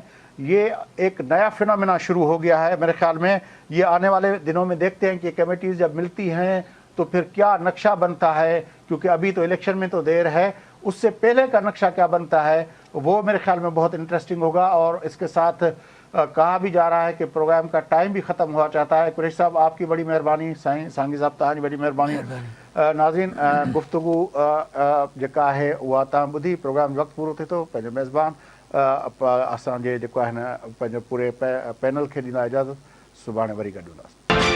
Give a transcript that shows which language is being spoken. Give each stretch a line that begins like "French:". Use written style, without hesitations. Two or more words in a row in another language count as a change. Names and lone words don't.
Urdu: یہ ایک نیا فینومینا شروع ہو گیا ہے. میرے خیال میں یہ آنے والے دنوں میں دیکھتے ہیں کہ کمیٹیز جب ملتی ہیں تو پھر کیا نقشہ بنتا ہے, کیونکہ ابھی تو الیکشن میں تو دیر ہے, اس سے پہلے کا نقشہ کیا بنتا ہے وہ میرے خیال میں بہت انٹرسٹنگ ہوگا. اور اس کے ساتھ کہا بھی جا رہا ہے کہ پروگرام کا ٹائم بھی ختم ہوا چاہتا ہے. قریشی صاحب آپ کی بڑی مہربانی, سانگی صاحب
Sindhi: تاں بڑی مہربانی. ناظرین گفتگو जेका ہے उहा तव्हां ॿुधी. प्रोग्राम वक़्तु पूरो थिए थो. पंहिंजो मेज़बान असांजे जेको आहे न पंहिंजो पूरे पैनल खे ॾींदा इजाज़त. सुभाणे वरी गॾु हूंदासीं.